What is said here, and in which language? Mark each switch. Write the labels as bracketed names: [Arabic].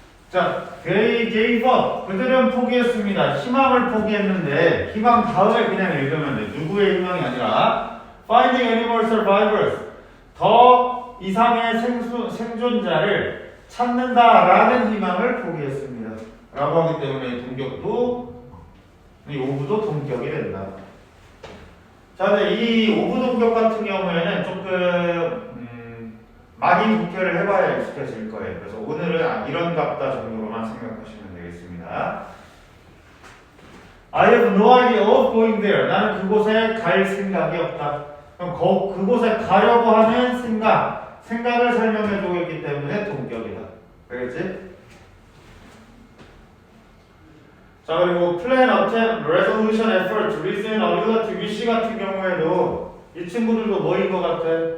[Korean] 자, [English] they gave up. [Korean] 그들은 포기했습니다. 희망을 포기했는데 희망 다음에 그냥 읽으면 돼. 누구의 희망이 아니라 [English] finding any more survivors. [Korean] 더 이상의 생존자를 찾는다라는 희망을 포기했습니다. 라고 하기 때문에 동격도 이 오브도 동격이 된다. 자, 근데 이 오브 동격 같은 경우에는 조금 많이 독해를 해봐야 익숙해질 거예요. 그래서 오늘은 이런 답다 정도로만 생각하시면 되겠습니다. [English] I have no idea of going there. [Korean] 나는 그곳에 갈 생각이 없다. 그럼 그곳에 가려고 하는 생각을 설명해주고 있기 때문에 동격이다. 알겠지? 자, 그리고 plan, attempt, resolution, effort, reason, ability, wish 같은 경우에도 이 친구들도 뭐인 것 같아?